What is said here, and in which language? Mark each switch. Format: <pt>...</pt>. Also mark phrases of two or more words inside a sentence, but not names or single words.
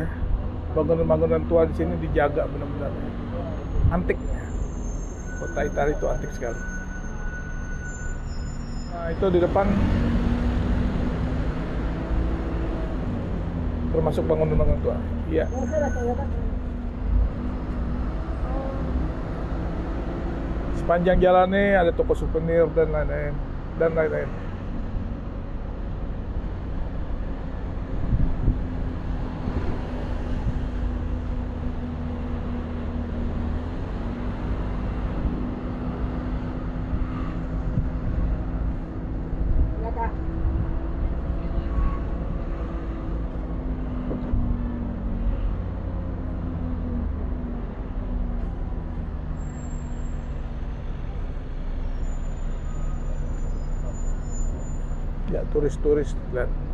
<id>Bangunan-bangunan tua di sini dijaga benar-benar. Antik. Kota Italia itu antik sekali. Nah, itu di depan termasuk bangunan-bangunan tua. Iya.</id> <es>Esa es la Toyota.</es> <id>Sepanjang jalannya ada toko souvenir dan lain-lain dan lain-lain.</id> <es>Y acá.</es> <id>Ya, turis-turis lihat.</id>